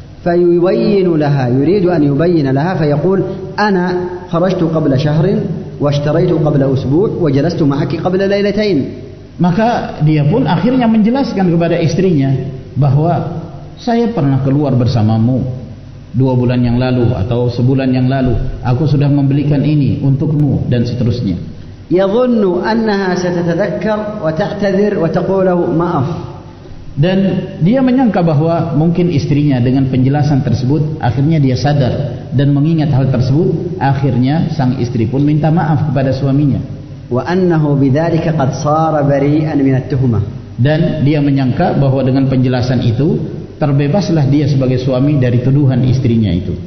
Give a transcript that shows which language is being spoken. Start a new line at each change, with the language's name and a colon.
Arabic: فيبين لها يريد أن يبين لها فيقول أنا خرجت قبل شهر واشتريت قبل أسبوع وجلست معك قبل ليلتين.
Indonesian: Maka dia pun akhirnya menjelaskan kepada istrinya bahwa saya pernah keluar bersamamu 2 bulan yang lalu atau sebulan yang lalu, aku sudah membelikan ini untukmu dan seterusnya.
Arabic: يظن أنها ستتذكر وتعتذر وتقول له maaf.
Indonesian: Dan dia menyangka bahwa mungkin istrinya dengan penjelasan tersebut akhirnya dia sadar dan mengingat hal tersebut. Akhirnya sang istri pun minta maaf kepada suaminya.
Arabic: Wa annahu bidzalika qad sara bari'an min at-tuhmah.
Indonesian: Dan dia menyangka bahwa dengan penjelasan itu terbebaslah dia sebagai suami dari tuduhan istrinya itu.